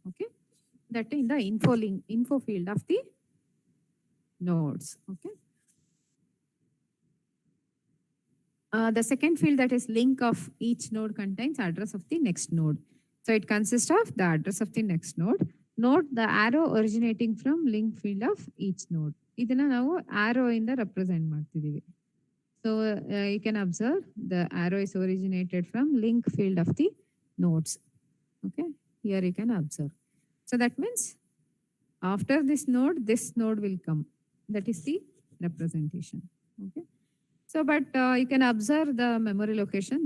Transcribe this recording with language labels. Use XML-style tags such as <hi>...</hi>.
<en>Okay, that in the info field of the nodes. Okay. The second field, that is link of each node, contains address of the next node. So it consists of the address of the next node. Note the arrow originating from link field of each node.</en> <kn>ಇದನ್ನ ನಾವು arrow ಇಂದ represent ಮಾಡ್ತಿದೀವಿ.</kn> <en>So you can observe the arrow is originated from link field of the nodes. Okay, here you can observe. So that means after this node will come. That is the representation. Okay. So, but you can observe the memory location.</en>